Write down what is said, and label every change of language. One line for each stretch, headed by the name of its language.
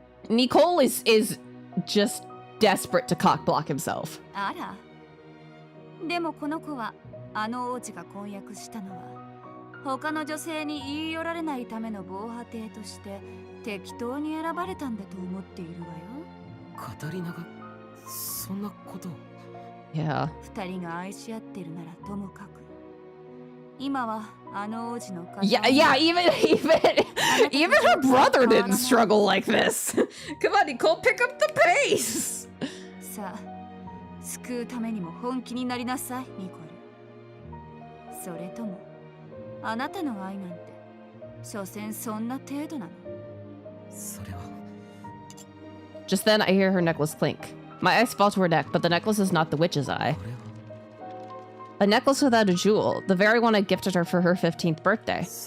English: Nicole is just desperate to cock block himself.
Japanese: あら。でもこの子はあの王子が婚約したのは他の女性に言い寄られないための防波堤として適当に選ばれたんだと思っているわよ。カタリナがそんなことを。 Yeah. 二人が愛し合ってるならともかく。今はあの王子の方。
English: Yeah, even her brother didn't struggle like this. Come on, Nicole, pick up the pace.
Japanese: さあ、救うためにも本気になりなさい、ニコル。それともあなたの愛なんて所詮そんな程度なの。それは。
English: Just then, I hear her necklace clink. My eyes fall to her neck, but the necklace is not the witch's eye. A necklace without a jewel, the very one I gifted her for her 15th birthday.